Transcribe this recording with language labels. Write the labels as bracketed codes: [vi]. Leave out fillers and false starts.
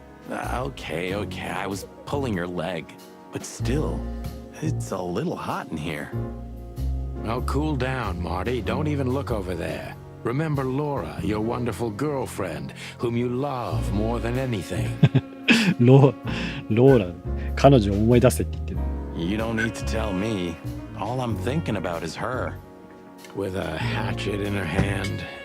[en] okay, I was pulling your leg. But still, it's a little hot in here. Oh, cool down, Marty. Don't even look over there. Remember Laura, your wonderful girlfriend, whom you love more than anything. [ja] ローラ、彼女を思い出せって言ってる。 [en] You don't need to tell me. All I'm thinking about is her. With a hatchet in her hand.